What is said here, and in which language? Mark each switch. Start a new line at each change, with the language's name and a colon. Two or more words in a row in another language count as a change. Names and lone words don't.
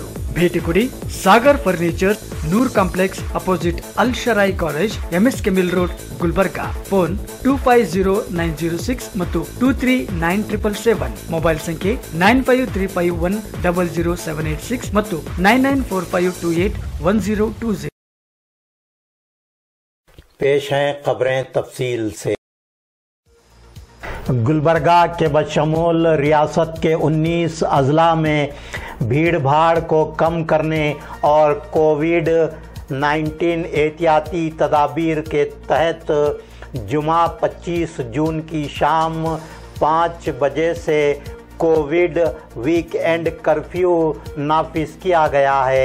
Kannada: ಭೇಟಿ ಕೊಡಿ ಸಾಗರ್ ಫರ್ನಿಚರ್, ನೂರ್ ಕಾಂಪ್ಲೆಕ್ಸ್ ಅಪೋಸಿಟ್ ಅಲ್ ಶರಾಯಿ ಕಾಲೇಜ್, MS ಕೆಮಿಲ್ ರೋಡ್, ಗುಲ್ಬರ್ಗಾ. ಫೋನ್ 250906 ಮತ್ತು 239777. ಮೊಬೈಲ್ ಸಂಖ್ಯೆ 9535100786 ಮತ್ತು 9945281020.
Urdu: پیش ہیں خبریں تفصیل سے. گلبرگہ کے بشمول ریاست کے 19 اضلاع میں بھیڑ بھاڑ کو کم کرنے اور کووڈ-19 احتیاطی تدابیر کے تحت جمعہ 25 جون کی شام 5 بجے سے
English: Covid weekend curfew
Urdu: نافذ کیا گیا ہے.